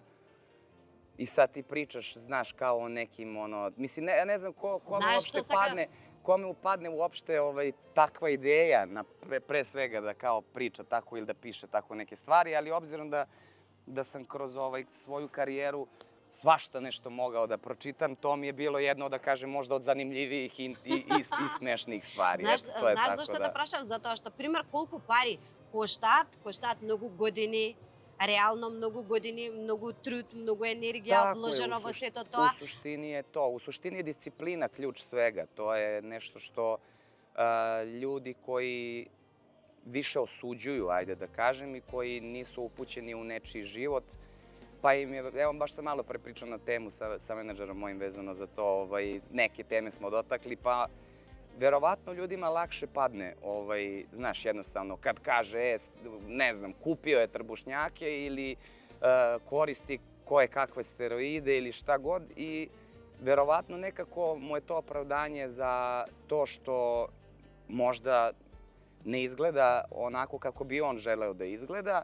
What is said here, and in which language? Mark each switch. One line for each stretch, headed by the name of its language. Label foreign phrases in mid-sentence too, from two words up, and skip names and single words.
Serbian: I sad ti pričaš, znaš, kao o nekim, mislim, ne znam kome upadne uopšte takva ideja, pre svega da kao priča tako ili da piše tako neke stvari, ali obzirom da sam kroz svoju karijeru svašta nešto mogao da pročitam, to mi je bilo jedno, da kažem, možda od zanimljivijih i smešnijih stvari.
Macedonian: Знаеш зашто да прашав? Затоа што, пример, колку пари коштаат многу години, реално многу години, многу труд, многу енергија вложено во сето тоа.
Serbian: U suštini je to. U suštini je disciplina ključ svega. To je nešto što ljudi koji više osuđuju, ajde da kažem, i koji nisu upućeni u nečiji život, pa im je, evo baš sam malo prepričao na temu sa menadžerom mojim vezano za to, neke teme smo dotakli, pa verovatno ljudima lakše padne, znaš, jednostavno, kad kaže, ne znam, kupio je trbušnjake ili koristi koje kakve steroide ili šta god i verovatno nekako mu je to opravdanje za to što možda ne izgleda onako kako bi on želeo da izgleda.